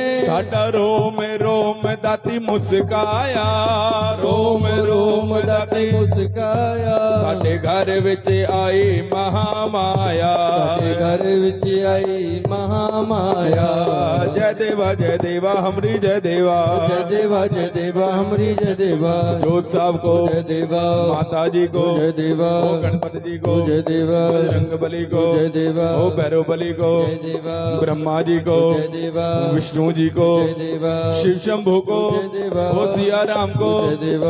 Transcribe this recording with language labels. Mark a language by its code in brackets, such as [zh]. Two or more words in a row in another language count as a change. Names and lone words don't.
[pa] ਸਾਡਾ ਰੋਮ ਰੋਮ ਦਾਤੀ ਮੁਸਕਾਇਆ ਰੋਮ ਰੋਮ ਦਾਤੀ ਮੁਸਕਾਇਆ ਸਾਡੇ ਘਰ ਵਿੱਚ ਆਈ ਮਹਾ ਮਾਇਆ ਸਾਡੇ ਘਰ ਵਿੱਚ ਆਈ ਮਹਾ ਮਾਇਆ ਜੈ ਦੇਵਾ ਹਮਰੀ ਜੈ ਦੇਵਾ ਜੈ ਦੇਵਾ ਹਮਰੀ ਜੈ ਦੇਵਾ [hi] जोत साहब को जय देवा माता जी को जय देवा ओ गणपति जी को जय देवा बजरंग बली को जय देवा ओ भैरव बली को जय देवा ब्रह्मा जी को जय देवा विष्णु जी को जय देवा शिव शंभु को जय देवा ओ सिया राम को जय देवा